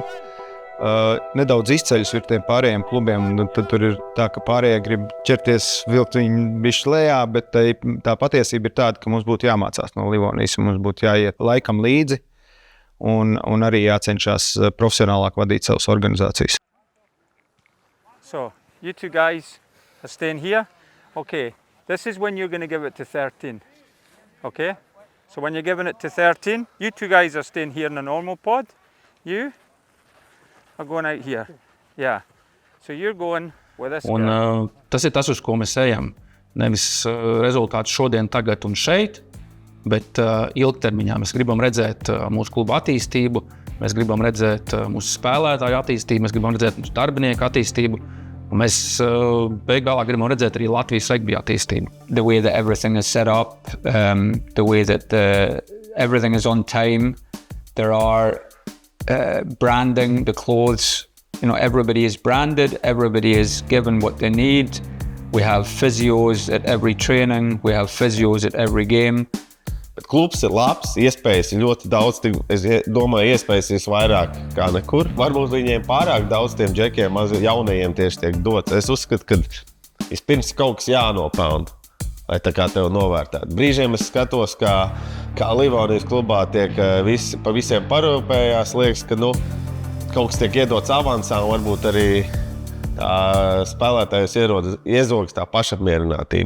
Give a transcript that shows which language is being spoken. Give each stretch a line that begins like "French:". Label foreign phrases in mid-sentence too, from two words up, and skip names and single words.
Latvian: Nedaudz izceļas ir tiem pārējiem klubiem, un tad tur ir tā, ka pārējie grib ķerties vilkt viņu bišķi lejā, bet tā patiesība ir tāda, ka mums būtu jāmācās no Livonijas, un mums būtu jāiet laikam līdzi, un arī jācenšas profesionālāk vadīt savas organizācijas.
English: So, you two guys are staying here. Okay, this is when you're going to give it to 13. Okay? So when you're giving it to 13, you two guys are staying here in the normal pod. You are going out here. Yeah. So you're going with this
Latvian: un,
English: guy.
Latvian: Tas ir tas, uz ko mēs ejam. Nevis rezultāts šodien, tagad un šeit, bet ilgtermiņā mēs gribam redzēt mūsu klubu attīstību, mēs gribam redzēt mūsu spēlētāju attīstību, mēs gribam redzēt mūsu darbinieku attīstību, un mēs beigās gribam redzēt arī Latvijas regbija attīstību.
English: The way that everything is set up, the way that everything is on time, there are branding, the clothes, everybody is branded, everybody is given what they need. We have physios at every training, we have physios at every game.
Latvian: Bet klubs ir labs, iespējas ir ļoti daudz, es domāju, iespējas ir vairāk kā nekur. Varbūt viņiem pārāk daudz tiem džekiem, jaunajiem tieši tiek dots. Es uzskatu, ka vispirms kaut kas jānopelna, lai tā kā tev novērtētu. Brīžiem es skatos, kā Livonijas klubā tiek pa visiem parūpējās, liekas, ka kaut kas tiek iedots avansā, un varbūt arī spēlētājus iezogas tā pašapmierinātība.